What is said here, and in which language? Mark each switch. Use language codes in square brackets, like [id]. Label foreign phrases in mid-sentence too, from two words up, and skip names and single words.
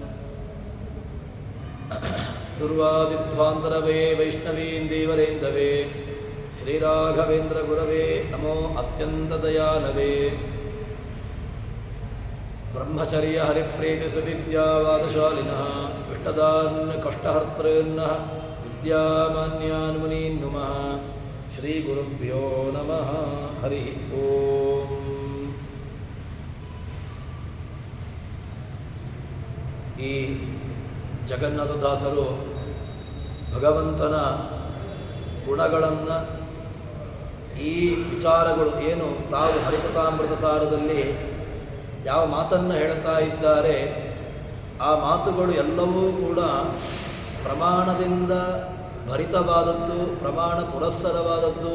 [sa] दुर्वादिध्वान्तरवे वैष्णवीन्दीवरेन्दवे श्रीराघवेन्द्रगुरवे नमो अत्यन्तदयालवे. ब्रह्मचर्य हरिप्रीति सुविद्यावादशालिनः इष्टदान् कष्टहर्तॄन्नः विद्यामान्यान् मुनीन् नुमः. श्रीगुरुभ्यो नमः. हरि ओं. [kn] ಈ ಜಗನ್ನಾಥದಾಸರು ಭಗವಂತನ ಗುಣಗಳನ್ನು, ಈ ವಿಚಾರಗಳು ಏನು ತಾವು ಹರಿಕಥಾಮೃತ ಸಾರದಲ್ಲಿ ಯಾವ ಮಾತನ್ನು ಹೇಳ್ತಾ ಇದ್ದಾರೆ, ಆ ಮಾತುಗಳು ಎಲ್ಲವೂ ಕೂಡ ಪ್ರಮಾಣದಿಂದ ಭರಿತವಾದದ್ದು, ಪ್ರಮಾಣ ಪುರಸ್ಸರವಾದದ್ದು.